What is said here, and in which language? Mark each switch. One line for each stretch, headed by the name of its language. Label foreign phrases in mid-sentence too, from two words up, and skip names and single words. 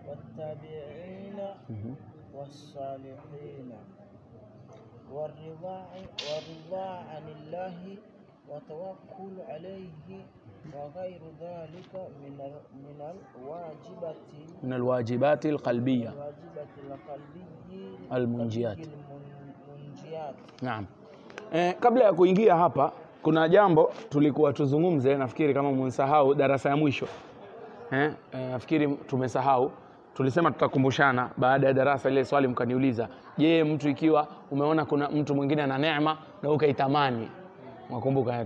Arabic: والصالحين والرضا عن الله وتوكل عليه وغير ذلك من الواجبات القلبية المنجيات.
Swahili: Naam. Kabla ya kuingia hapa kuna jambo tulikuwa tuzungumze, nafikiri kama mmesahau darasa ya mwisho. Nafikiri tumesahau. tulisema tutakumbushana baada ya darasa ile swali mkaniuliza, je, mtu ikiwa umeona kuna mtu mwingine ana neema na ukaitamani, mwakumbuka?